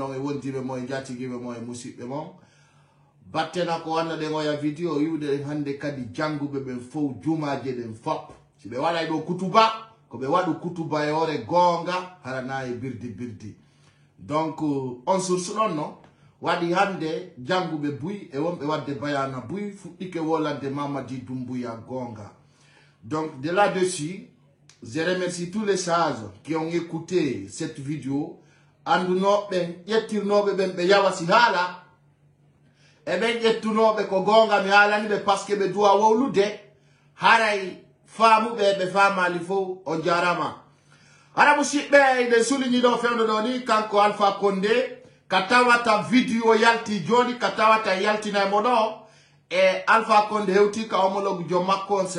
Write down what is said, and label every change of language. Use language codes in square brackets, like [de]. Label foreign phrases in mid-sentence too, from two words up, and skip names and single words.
[ff] e wondiɓe mo e jatigiɓe mo e musidɓe mon battena ko wanna ɗen oya vidéo yiwde ɗen hande kadi janguɓe ɓen fof jumaje ɗen fop si ɓe waɗay ɗo kutuba ko ɓe waɗu kutuba e ore gonga harana e birdi birdi donc on source ɗon no waɗi hande janguɓe buy e wonɓe wadde bayana buy fuɗɗike wolande Mamadi Doumbouya gonga. [fr] Donc de là-dessus je remercie tous les sages qui ont écouté cette vidéo [ff] andunoɓe ƴettirnoɓe ɓen ɓe yawa si haala e ɓen ƴettunoɓe ko gonga mi haalani ɓe [fr] par ce que [ff] ɓe duwa wowlude haray faamuɓe ɓe famali fof on jarama hara musidɓe ɓe souligni ɗo fewno ɗo ni kanko Alpha Condé ka tawata vidéo yalti joni ka tawata yaltina e mo ɗo e Alpha Condé hewti ka homologue jo makko on